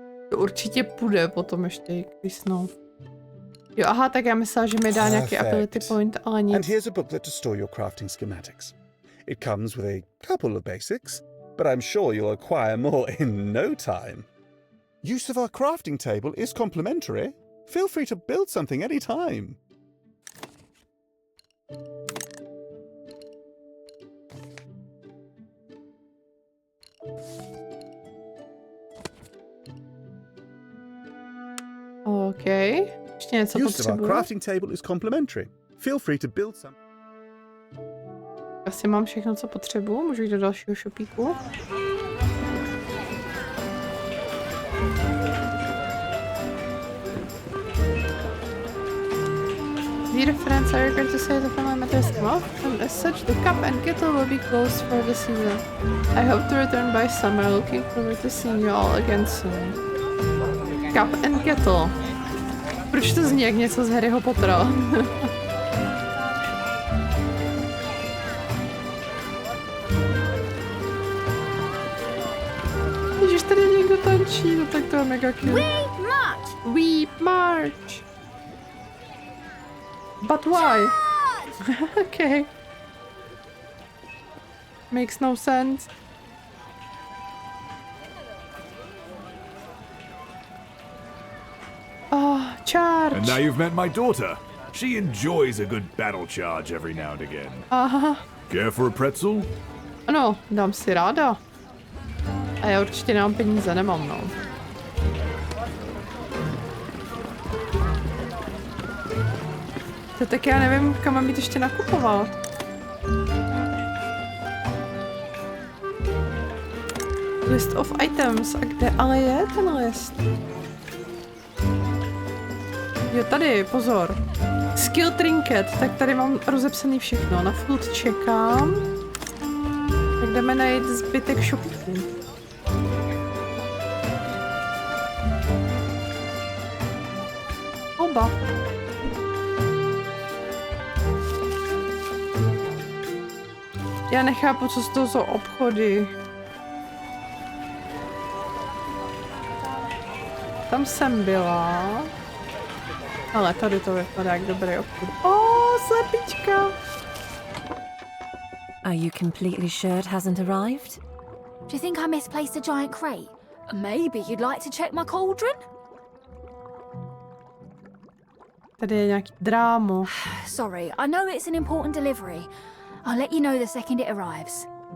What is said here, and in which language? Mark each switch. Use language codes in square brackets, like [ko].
[cs] To určitě půjde potom ještě kvisnout. Jo, aha, tak já myslela, že mi dá nějaký ability point, ale [en] And [cs] nic. [en] here's a booklet to store your crafting schematics. It comes with a couple of basics, but I'm sure you'll acquire more in no time. Use of our crafting table is complimentary. Feel free to build something anytime. [cs] OK. Ještě něco [en] Use of our [cs] potřebuji. [en] crafting table is complimentary. Feel free to build some. [cs] Asi mám všechno, co potřebuji. Můžu jít do dalšího shopíku. [en] Dear friends, I regret to say the family matter has come off, and as such, the cup and kettle will be closed for the season. I hope to return by summer, looking forward to seeing you all again soon. Cup and kettle. [cs] Proč to zní jak něco z Harryho Pottera? Ježiš, tady někdo tančí, no tak to je mega cute. [en] We march. We march. But why? Okay. Makes no sense. Oh, charge. And now you've met my daughter. She enjoys a good battle charge every now and again. Aha. Care for a pretzel? [cs] Ano, dám si ráda. A já určitě nemám peníze, nemám, no. To tak já nevím, kam mám jít ještě nakupovat. [en] List of items. [cs] A kde ale je ten list? Jo, tady, pozor. Skill trinket, tak tady mám rozepsaný všechno. Na food čekám. Tak jdeme najít zbytek shopů. Oba. Já nechápu, co to jsou obchody. Tam jsem byla. Ale tady to vypadá jak dobrý obchod. Slepička. [en] Are you completely sure it hasn't arrived? Do you think I misplaced a giant crate? Maybe you'd like to check my cauldron? [cs] Tady je nějaký drámo. [en] Sorry, I know it's an important delivery. I'll let you know the second it arrives.